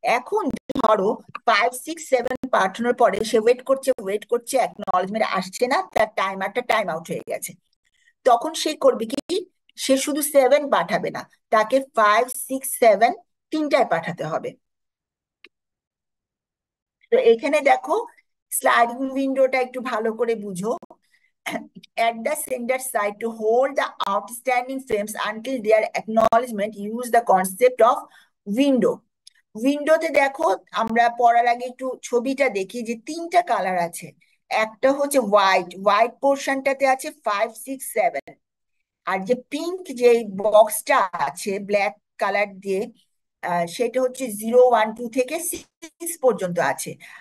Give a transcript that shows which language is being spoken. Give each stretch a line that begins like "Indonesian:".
Bangla: এখন ধরো 5, 6, 7 পাঠানোর পরে সে ওয়েট করছে, অ্যাকনলেজমেন্ট আসছে না, তার টাইমারটা টাইম আউট হয়ে গেছে। তখন সে করবে কি, সে শুধু 7 পাঠাবে না, তাকে 5, 6, 7 তিনটায় পাঠাতে হবে। তো এখানে দেখো স্লাইডিং উইন্ডোটা একটু ভালো করে বুঝো।
English: At the sender side to hold the outstanding frames until their acknowledgement, use the concept of window.
Bangla: উইন্ডোতে দেখো, আমরা পড়ার আগে একটু ছবিটা দেখি, যে 3টা কালার আছে। একটা হচ্ছে হোয়াইট, হোয়াইট পোর্শনটাতে আছে 5, 6, 7। আর যে পিঙ্ক যে বক্সটা আছে ব্ল্যাক কালার দিয়ে, সেটা হচ্ছে 0, 1, 2 থেকে 6 পর্যন্ত আছে।